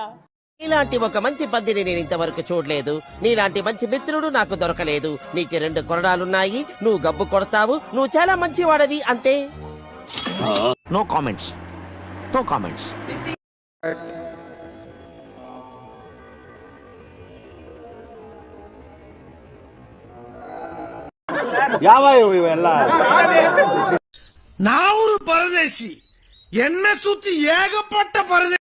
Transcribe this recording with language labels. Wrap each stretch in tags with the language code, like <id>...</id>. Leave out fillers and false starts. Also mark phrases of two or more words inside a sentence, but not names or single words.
<te>నీలాంటి ఒక మంచి పందిని నేను ఇంతవరకు చూడలేదు. నీలాంటి మంచి మిత్రుడు నాకు దొరకలేదు. నీకు 2 కొరడాలున్నాయి. నువ్వు గబ్బు కొడతావు. నువ్వు చాలా మంచివాడవి అంతే.</te> <en>no comments.</en> <kn>ಯಾವ ಇವೆಲ್ಲ ನಾವರು ಪರದೇಶಿ ಎಣ್ಣೆ ಸುತ್ತಿ ಏಗಪಟ್ಟ ಪರದೇಶಿ.</kn>